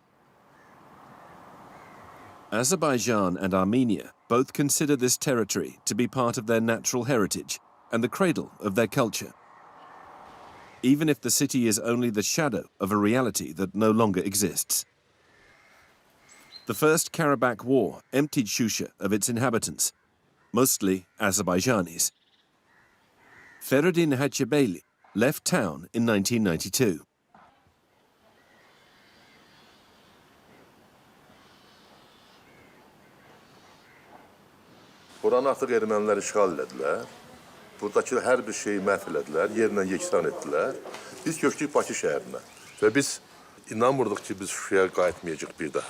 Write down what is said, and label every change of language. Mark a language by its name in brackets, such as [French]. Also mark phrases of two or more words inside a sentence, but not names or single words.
[English] Azerbaijan and Armenia both consider this territory to be part of their natural heritage and the cradle of their culture, even if the city is only the shadow of a reality that no longer exists. The First Karabakh War emptied Shusha of its inhabitants, mostly Azerbaijanis. Feridun Hacibeyli left town in 1992. [Azerbaijani] Buranı artıq ermənilər işğal elədilər. Buradakı hər bir şeyi məhv elədilər, yerlə yeksan etdilər. Biz köçdük Bakı şəhərinə və biz inanmırdıq ki, biz Şuşaya qayıtmayacaq bir daha.